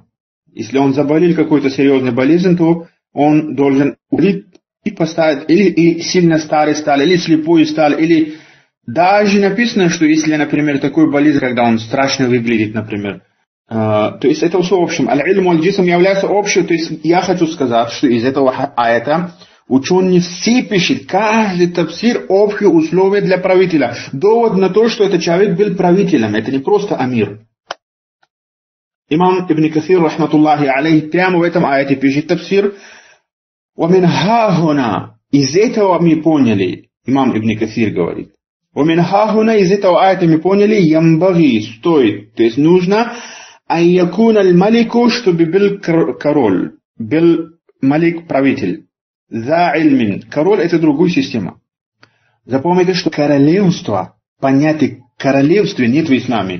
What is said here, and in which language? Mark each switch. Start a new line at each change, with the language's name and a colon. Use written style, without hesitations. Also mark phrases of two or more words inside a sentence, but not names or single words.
Russian: Если он заболел какой-то серьезной болезнью, то он должен умереть и поставить, или сильно старый стал, или слепой стал, или даже написано, что если, например, такой болезнь, когда он страшно выглядит, например. То есть это все в общем.
Arabic: العلم الجسم
Russian: является общим. То есть я хочу сказать, что из этого аята ученые все пишут, каждый тафсир общие условия для правителя. Довод на то, что этот человек был правителем. Это не просто амир. Имам Ибн Касир,
Arabic: رحمة الله عليه,
Russian: прямо в этом аяте пишет тафсир.
Arabic: وَمِنْ هَاهُنَا
Russian: из этого мы поняли, имам Ибн Касир говорит.
Arabic: وَمِنْ هَاهُنَا
Russian: из этого аята мы поняли, ямбаги, стоит, то есть нужно,
Arabic: أن يكون الملك,
Russian: чтобы был король, был малик правитель.
Arabic: ذا علم.
Russian: Король это другая система. Запомните, что королевство, понятие королевства нет в исламе.